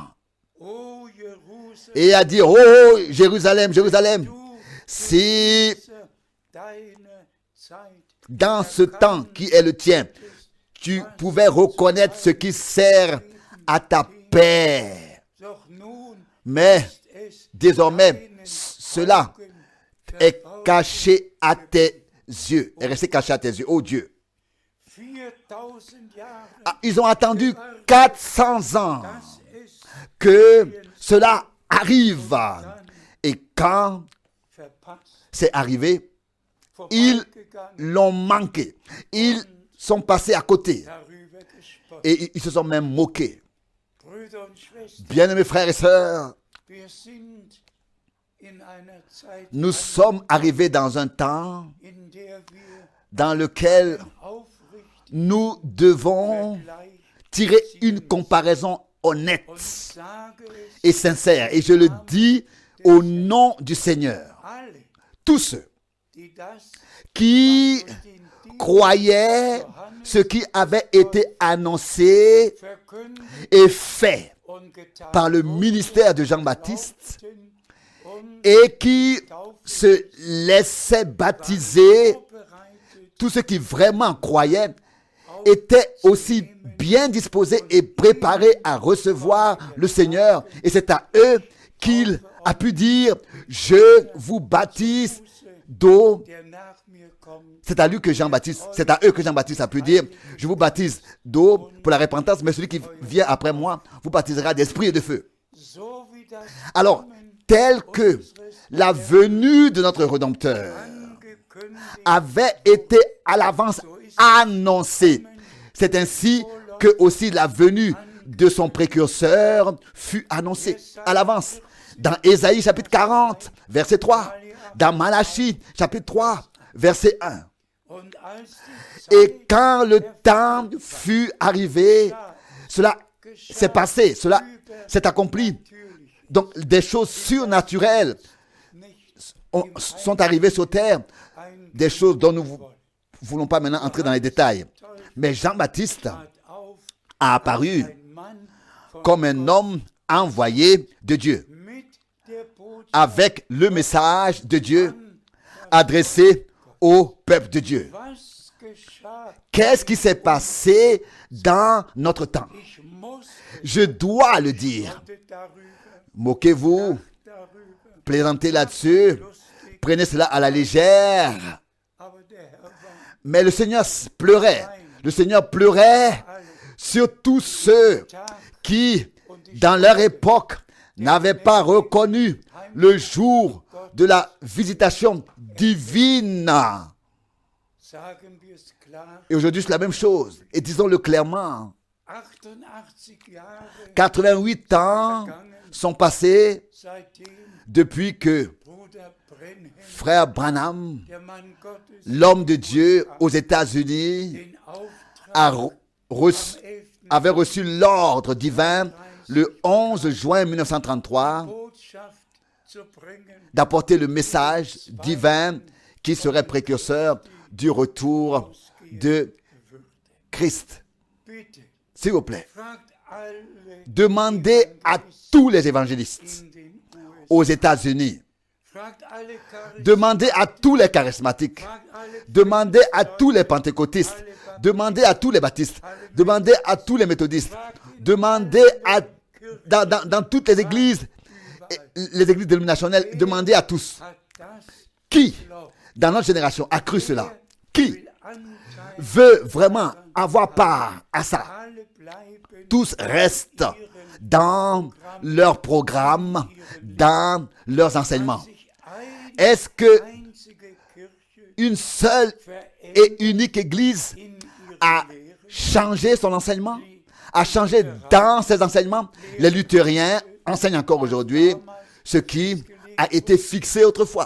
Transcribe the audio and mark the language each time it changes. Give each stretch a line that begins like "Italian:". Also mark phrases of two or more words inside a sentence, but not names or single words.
German: O Jerusalem,
French: et a dit, oh Jérusalem, Jérusalem,
German: du
French: si
German: deine Zeit
French: dans ce temps qui est le tien, tu pouvais reconnaître ce qui sert à ta paix.
German: doch nun
French: Mais
German: es
French: désormais, cela est caché à tes yeux, est resté caché à tes yeux, oh Dieu.
German: 4000 Jahre,
French: Ah, ils ont attendu 400 ans
German: dass es
French: que cela arrive. Et quand
German: verpasst,
French: c'est arrivé, ils
German: vorbeigegangen,
French: l'ont manqué. Ils sont passés à côté
German: darüber gesprochen.
French: et ils se sont même moqués.
German: Brüder und Schwestern,
French: Bien-aimés frères et sœurs,
German: wir sind in einer Zeit,
French: nous sommes arrivés dans un temps
German: in der wir
French: dans lequel
German: aufrichtig
French: nous devons
German: Vergleich
French: tirer une comparaison honnête
German: und sage es
French: et sincère. Et je le dis au nom du Seigneur.
German: alle,
French: Tous ceux
German: die das
French: qui
German: durch den Dienst
French: croyaient ce qui avait été annoncé
German: verkündigt
French: et fait
German: und getan
French: par le ministère de Jean-Baptiste
German: wurden und
French: et qui se laissaient baptiser,
German: vorbereitet,
French: tous ceux qui vraiment croyaient étaient aussi bien disposés et préparés à recevoir le Seigneur. Et c'est à eux qu'il a pu dire, je vous baptise d'eau.
German: der nach mir kommt,
French: C'est à lui que Jean-Baptiste, c'est à eux que Jean-Baptiste a pu dire, je vous baptise d'eau pour la repentance, mais celui qui vient après moi vous baptisera d'esprit et de feu.
German: so wie das
French: Alors, tel que la venue de notre Rédempteur
German: angekündigt
French: avait été à l'avance annoncée, c'est ainsi que aussi la venue de son précurseur fut annoncée à l'avance. Dans Ésaïe chapitre 40, verset 3, dans Malachie chapitre 3, verset 1.
German: und als die
French: Et
German: Zeit
French: quand le temps fut arrivé, cela s'est passé, cela s'est accompli.
German: natürlich
French: Donc des choses surnaturelles
German: nicht
French: sont arrivées sur terre, des choses dont nous ne voulons pas maintenant entrer dans les détails. Mais Jean-Baptiste
German: trat auf
French: a apparu
German: ein Mann von
French: comme un homme envoyé de Dieu,
German: mit der Botschaft
French: avec le message de Dieu adressé au peuple de Dieu.
German: was geschah.
French: Qu'est-ce qui s'est passé dans notre temps?
German: Ich muss
French: Je dois le dire.
German: darüber,
French: Moquez-vous,
German: darüber
French: plaisantez là-dessus,
German: lustig,
French: prenez cela à la légère.
German: aber der Herr war
French: Mais le Seigneur pleurait. Le Seigneur pleurait sur tous ceux qui, dans leur époque, n'avaient pas reconnu le jour de la visitation divine.
German: sagen wir es klar,
French: Et aujourd'hui, c'est la même chose. Et disons-le clairement.
German: 88 Jahre
French: 88 ans sont passés
German: seitdem
French: depuis que
German: Bruder Brenhem,
French: frère Branham,
German: der Mann Gottes,
French: l'homme de Dieu aux États-Unis,
German: den Auftrag
French: a reçu,
German: am 11.
French: avait reçu l'ordre divin le 11 juin 1933
German: Botschaft zu bringen,
French: d'apporter le message divin qui serait précurseur du retour de Christ.
German: bitte,
French: S'il vous plaît,
German: fragt alle
French: demandez à tous les évangélistes
German: in den USA,
French: aux États-Unis,
German: fragt alle Charismen,
French: demandez à tous les charismatiques,
German: fragt alle
French: demandez à tous les pentecôtistes, demandez à tous les baptistes, demandez à tous les méthodistes, demandez à, dans toutes les églises dénominationnelles, demandez à tous.
German: hat das
French: Qui,
German: glaubt,
French: dans notre génération, a cru cela? Qui
German: will Anteil,
French: veut vraiment avoir part à ça?
German: alle bleiben
French: Tous restent dans leur programme, dans leurs enseignements.
German: sich eine
French: Est-ce que
German: einzige Kirche
French: une seule
German: verändert
French: et unique église
German: in ihrer
French: a
German: Lehre,
French: changé son enseignement, a changé dans ses enseignements? Les luthériens enseignent encore aujourd'hui ce qui a été fixé autrefois.